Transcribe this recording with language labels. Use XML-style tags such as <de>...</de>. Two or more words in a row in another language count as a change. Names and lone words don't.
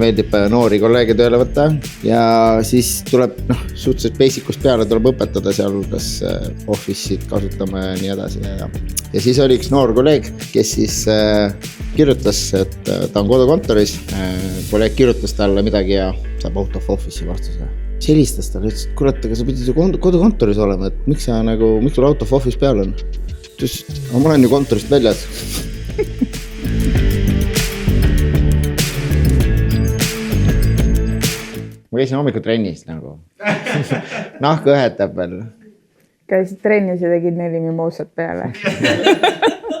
<et>meeldib noori kolleege tööle võtta ja siis tuleb suhteliselt basicust peale tuleb õpetada seal, kas office'id kasutame ja nii edasi. Ja siis oli üks noor kolleeg, kes siis kirjutas, et ta on kodukontoris. Kolleeg kirjutas talle midagi ja saab</et> <en>out of office'i</en> <et>vastuse. Siis helistas talle, ütles, et kurat, aga sa pidid ju kodukontoris olema, et miks sul</et> <en>out of office</en> <et>peal on? Ütles, aga ma olen ju kontorist väljas. Ma käisin hommikul trennis nagu. Nahka õhetab veel. Käisid trennis ja tegid 4 mimoosat peale.</et>